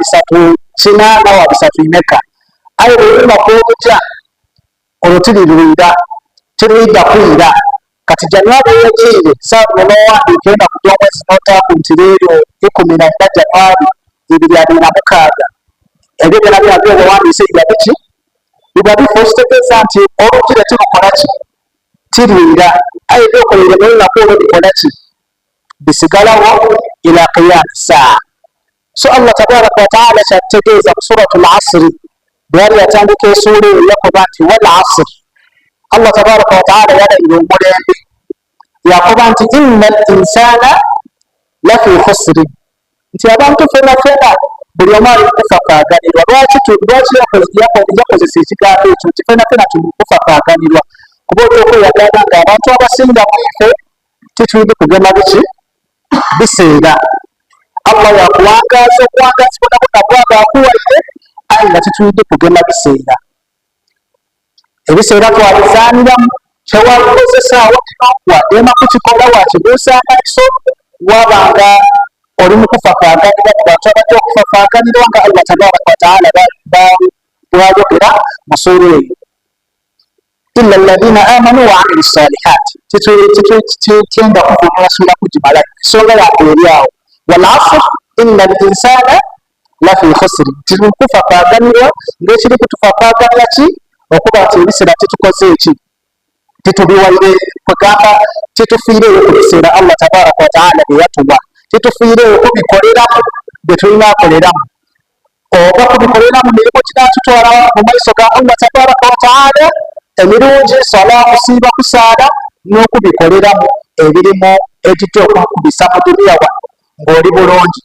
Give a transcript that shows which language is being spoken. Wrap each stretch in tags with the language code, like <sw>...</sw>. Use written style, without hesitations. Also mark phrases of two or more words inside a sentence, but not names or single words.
<xog>380 wa 300 aye olunaku olujja olwo tiruida kwira kati Januari yegiire saabu n'owandiika enaku gy'omwezi n'otaaku nti leero 14 Januari 2026 ebyo byona byona byobawandiise biba biki biba bifa okitegeeza nti olugire tirukola ki tirwira aye byokoleire n'olunaku olwo bikola ki bisigalawo</xog> <ar>إلى قيام الساعة.</ar> <xog>So Allah</xog> <ar>تبارك وتعالى</ar> <xog>kyategeeza mu</xog> <ar>سورة العصر</ar> <xog>bweyali yatandika esuula eyo yakoba nti</xog> <ar>والعصر.</ar> <xog>Allah</xog> <ar>تبارك وتعالى</ar> <xog>yalayira omulembe yakoba nti</xog> <ar>إن الإنسان لفي خسر,</ar> <xog>nti abantu fena fena buli omu ali kufakaaganirwa. Lwaki yakozesa ekigambo ekyo nti fena fena tuli kufakaaganirwa? Kuba okyokweyagalira nga abantu abasinga mwife titulina kugema biki biseera. Allah yakuwangaaza okuwangaazibwa nabona bwaba akuwaire aye nga titulina kugema biseera. Ebiseera twabizaaniramu kyewabikozesa awakino wadema kukikola wakibuusa amaiso wabanga oli mu kufakaaganirwa ku bantu abajja okufakaaganirwa nga Allah</xog> <ar>تبارك وتعالى</ar> <xog>bwayogera mu suura eyo.</xog> <ar>إلا الذين آمنوا وعملوا الصالحات</ar> <xog>titwenda kuvunula suula kugimala ensonga yange eri awo.</xog> <ar>والعصر إن الإنسان لفي خسر,</ar> <xog>tiri kufakaaganirwa ng'ekiri kutufakaaganira ki okuba nti ebiseera titukoze eki titubiwaire kugamba titufiireyo ku biseera Allah</xog> <ar>تبارك وتعالى</ar> <xog>bye yatuwa, titufiireyo kubikoleramu bye tulina akoleramu oba kubikoleramu mirimu ginatutwala mu maiso ga Allah</xog> <ar>تبارك وتعالى</ar> <xog>emirungi sala kusiiba kusaala n'okubikoleramu ebirimu egijja okukubisa mu duniya wano ng'oli bulungi.</xog>